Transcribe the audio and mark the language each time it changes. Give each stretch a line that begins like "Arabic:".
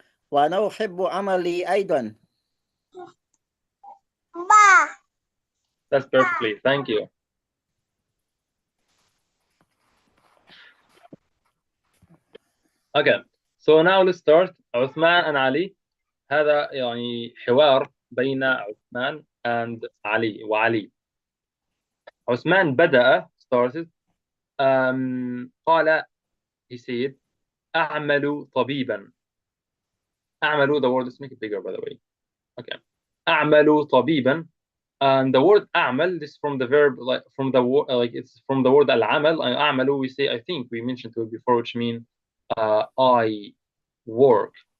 Arabic: وأنا أحب عملي أيضا.
English: That's perfectly. Thank you. Okay. So now let's start. عثمان and Ali.
Arabic: هذا يعني حوار بين عثمان and علي وعلي. عثمان بدأ started قال
English: he said
Arabic: أعمل طبيبا.
English: أعمل, the word, let's make it bigger by the way. Okay.
Arabic: أعمل طبيبا,
English: and the word أعمل, this is from the verb, like from the like it's from the word العمل. أعمل, we say, I think we mentioned it before, which means I work.